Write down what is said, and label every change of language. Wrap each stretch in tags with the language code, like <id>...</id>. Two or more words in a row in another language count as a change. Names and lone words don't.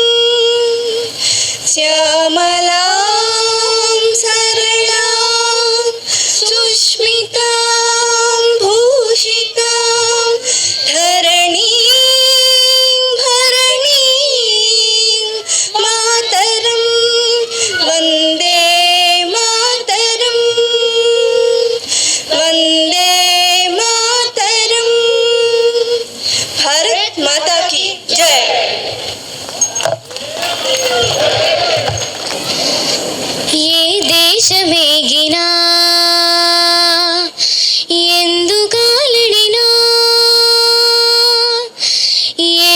<sa>श्यामलां सरलां सुष्मितां भूषितां धरणीं भरणीं मातरं वन्दे मातरं वन्दे मातरं</sa> <hi>भारत माता की जय।</hi> <te>ఏ దేశమేగినా ఎందుకాలిడినా ఏ</te>